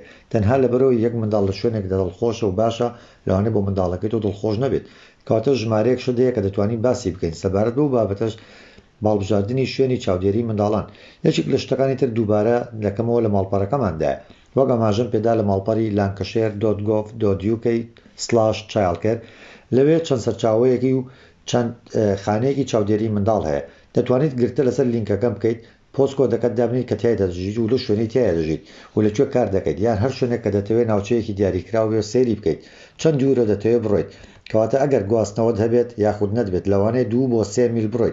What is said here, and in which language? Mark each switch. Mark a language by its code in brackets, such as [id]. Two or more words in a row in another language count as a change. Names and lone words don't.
[ckb] تەنها لەبەرەوەی یەک منداڵ لە شوێنێک دڵخۆشە و باشە لەوانەیە بۆ منداڵەکەی تۆ دڵخۆش نەبێت. کەواتە ژمارەیەک شدەیە کە دەتوانین باسی بکەین سەبارەت بەو بابەتەش باڵبژاردننی شوێنی چاودێری منداڵان. یەکێک لە شتەکانی تر دووبارە دەکەمەوە لە ماڵپەڕەکەماندایە، وەک ئاماژەم پێدا لە ماڵپەڕی lancashire.gov.uk/childcare لەوێ چەند سەرچاوەیەکی و چەند خانەیەکی چاودێری منداڵ هەیە. دەتوانیت گرتە لەسەر لینکەکەم بکەیت، پۆستکۆدەکەت دابنیت کە تایدا دەژیت و لە شوێنی تایە دەژیت و لەکوێ کار دەکەیت، یان هەر شوێنێک کە دەتەوێت ناوچەیەکی دیاریکراوە بێ سەیری بکەیت، چەند دوورە دەتەوێت بڕۆیت. کەواتە ئەگەر گواستنەوەت هەبێت یاخود نەدبێت لەوانەیە 2 بۆ 3 میل بڕۆیت.